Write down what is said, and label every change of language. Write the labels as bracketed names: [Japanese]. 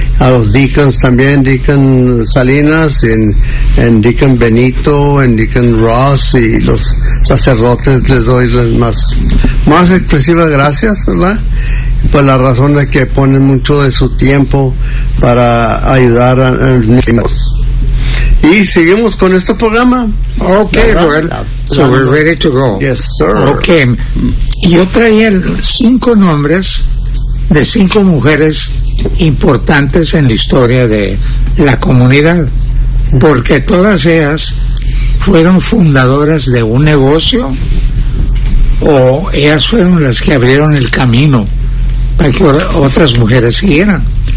[Spanish] A los deacons también, Deacon Salinas, en Deacon Benito, en Deacon Ross y los sacerdotes, les doy las más expresivas gracias, ¿verdad? Por la razón de que ponen mucho de su tiempo para ayudar a los niños. Y seguimos con este programa. [English] Okay, well, so we're ready to go. Yes, sir. Okay. [Spanish] Yo traía 5 nombres de 5 mujeres importantes en la historia de la comunidad, porque todas ellas fueron fundadoras de un negocio, o ellas fueron las que abrieron el camino para que otras mujeres siguieran.